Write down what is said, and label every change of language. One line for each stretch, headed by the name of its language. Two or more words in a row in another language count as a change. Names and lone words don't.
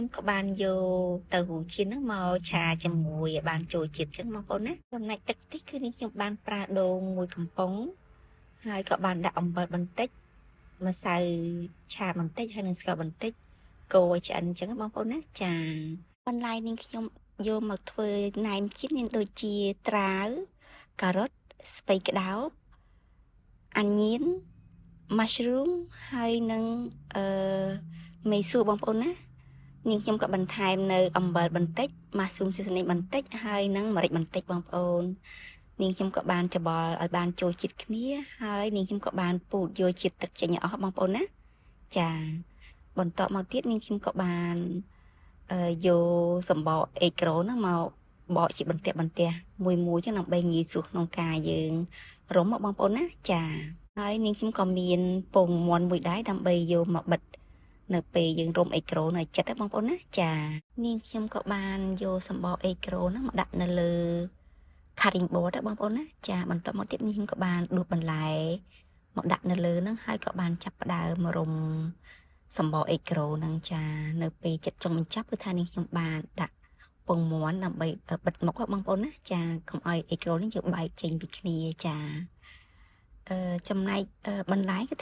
Khmer: ក៏បានយកទៅហ៊ូជៀនហ្នឹងមកឆាជាមួយឲ្យបានចូលជាតិចឹងបងប្អូនណាចំណែកទឹកខ្ទិះគឺនេះខ្ញុំបានប្រើដូងមួយកំប៉ុងហើយក៏បានដាក់អំបិលបន្តិចម្សៅឆាបន្តិចហើយនិងស្ករបន្តិចកូរឲ្យឆ្អិនចឹងបងប្អូនណាចាបន្លែនេះខ្ញុំយកមកធ្វើណែមជាតិមានដូចជាត្រាវការ៉ុតស្ពៃក្តោបអាញៀន mushroom ហើយនិងមេសួរបងប្អូនណានាងខ្ញុំក៏បន្ថែមនៅអំបិលបន្តិច
English: mushroom seasoning
Khmer: បន្តិចហើយនិងម្រេចបន្តិចបងប្អូននាងខ្ញុំក៏បានច្បល់ឲ្យបានចូលជាតិគ្នាហើយនាង ខ្ញុំក៏បានពូតយកជាតិទឹកចេញឲ្យអស់បងប្អូនណាចាបន្តមកទៀតនាងខ្ញុំក៏បានយកសម្បកអេក្រហ្នឹងមកបកជាបន្ទះមួយចឹងដើម្បីងាយស្រួលក្នុងការយើងរុំមកបងប្អូនណាចាហើយនាងខ្ញុំក៏មានពងមាន់មួយដែរដើម្បីយកមកបិទនៅពេលយើងរុំអេក្រនៅចិត្តបងប្អូនណាចានាងខ្ញុំក៏បានយកសម្បកអេក្រហ្នឹងមកដាក់នៅលើ
English: cutting board
Khmer: បងប្អូនណាចាបន្តមកទៀតនាងខ្ញុំក៏បានដួសបន្លែមកដាក់នៅលើហ្នឹងហើយក៏បានចាប់ផ្ដើមរុំសម្បកអេក្រហ្នឹងចានៅពេលចិត្តចុងបញ្ចប់ គឺថានាងខ្ញុំបានដាក់ពងមាន់ដើម្បីបិទមុខបងប្អូនណាចាកុំឲ្យអេក្រនេះយកបែកចេញពីគ្នាចាចំណែកបន្លែគឺ